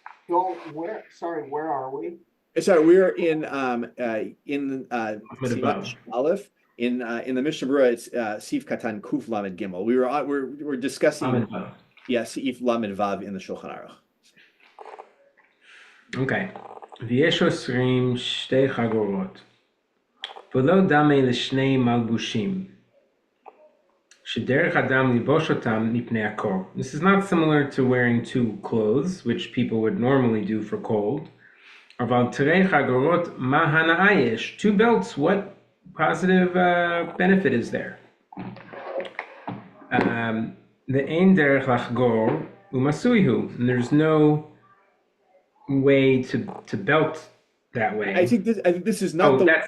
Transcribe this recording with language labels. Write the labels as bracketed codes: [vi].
[en] Joel, where are we? Sorry, we're in Siman Aleph in the Mishnah Berurah. It's Sif Katan Kuf Lamed Gimel. We're discussing Sif Lamed Vav in the Shulchan Aruch. Okay. [he] ויש אוסרים שתי חגורות, ולא דמה לשני מלבושים, שדרך אדם לבוש אותם מפני הקור. [en] This is not similar to wearing two clothes, which people would normally do for cold. [he] אבל תרי חגורות, מה הנאה יש? [en] Two belts, what positive benefit is there? [he] ואין דרך לחגור ומסוי הוא, [en] and there's no way to belt that way. I think this is not